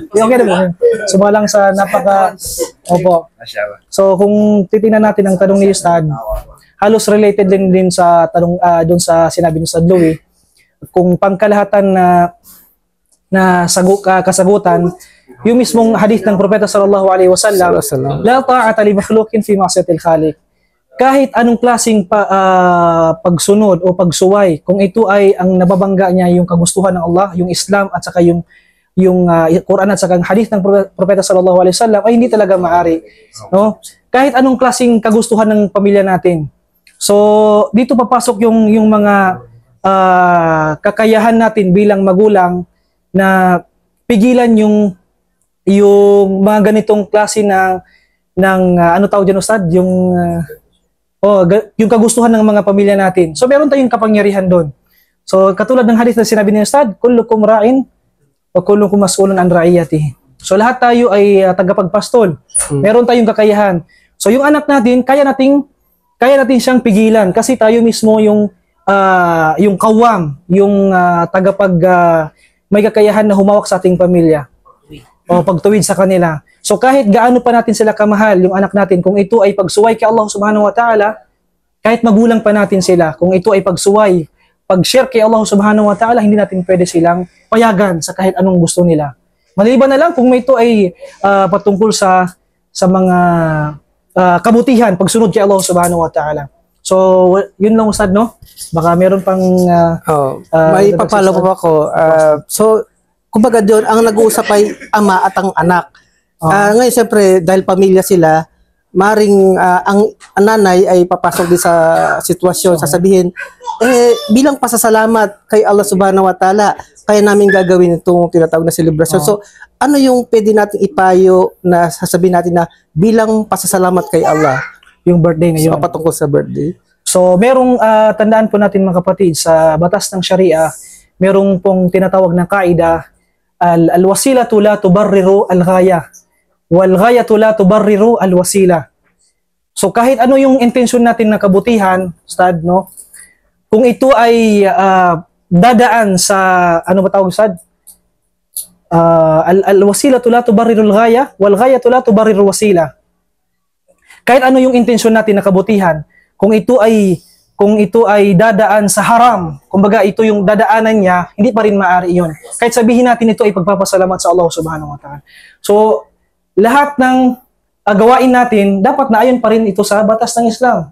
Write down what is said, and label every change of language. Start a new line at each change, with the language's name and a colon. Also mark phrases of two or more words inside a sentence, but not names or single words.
Filipino: Okay na po. Sumalang sa Opo. So, kung titingnan natin ang tanong ni Ustad, halos related din sa tanong doon sa sinabi ni Ustad Louie. Kung pangkalahatan na kasagutan, yung mismong hadith ng Propeta
Arabic: صلى الله عليه وسلم, لا طاعة لمخلوق في معصية الخالق.
Filipino: Kahit anong klaseng pagsunod o pagsuway, kung ito ay ang nababangga niya yung kagustuhan ng Allah, yung Islam at saka yung Quran at saka ang hadith ng Propeta
Arabic: صلى الله عليه وسلم,
Filipino: ay hindi talaga maari, no? Kahit anong klaseng kagustuhan ng pamilya natin. So dito papasok yung mga kakayahan natin bilang magulang na pigilan yung mga ganitong klase ng ano tawag dyan, Ustad? Yung kagustuhan ng mga pamilya natin. So meron tayong kapangyarihan doon. So katulad ng hadith na sinabi ni Ustad,
Arabic: كلكم راع وكلكم مسؤول عن رعيته.
Filipino: So lahat tayo ay tagapagpastol. Meron tayong kakayahan. So yung anak natin, kaya natin siyang pigilan kasi tayo mismo yung kawam, yung may kakayahan na humawak sa ating pamilya o pagtuwid sa kanila. So kahit gaano pa natin sila kamahal, yung anak natin, kung ito ay pagsuway kay Allah
Arabic: سبحانه وتعالى,
Filipino: kahit magulang pa natin sila, kung ito ay pagsuway, pag-share kay Allah
Arabic: سبحانه وتعالى,
Filipino: hindi natin pwede silang payagan sa kahit anong gusto nila. Maliban na lang kung ito ay patungkol sa mga kabutihan, pagsunod kay Allah
Arabic: سبحانه وتعالى.
Filipino: So, yun lang, Ustad, no? Baka meron pang... may papalo pa ako. So, kumbaga doon, ang nag-uusap ay ama at ang anak. Ngayon, siyempre, dahil pamilya sila, maring ang nanay ay papasok din sa sitwasyon, sasabihin, bilang pasasalamat kay Allah
Arabic: سبحانه وتعالى,
Filipino: kaya namin gagawin itong tinatawag na celebration. So, ano yung pwede natin ipayo na sasabihin natin na bilang pasasalamat kay Allah? Yung birthday ngayon. Patungkol sa birthday. So, merong tandaan po natin mga kapatid, sa batas ng Sharia, merong pong tinatawag na kaida,
Arabic: الوسيلة لا تبرر الغاية والغاية لا تبرر الوسيلة.
Filipino: So, kahit ano yung intensyon natin na kabutihan, Ustad, no? Kung ito ay dadaan sa, ano ba tawag, Ustad?
Arabic: الوسيلة لا تبرر الغاية والغاية لا تبرر الوسيلة.
Filipino: Kahit ano yung intensyon natin na kabutihan, kung ito ay dadaan sa haram, kumbaga ito yung dadaanan niya, hindi pa rin maaari yun. Kahit sabihin natin ito ay pagpapasalamat sa Allah subhanahu wa ta'ala. So, lahat ng gawain natin, dapat naayon pa rin ito sa batas ng Islam.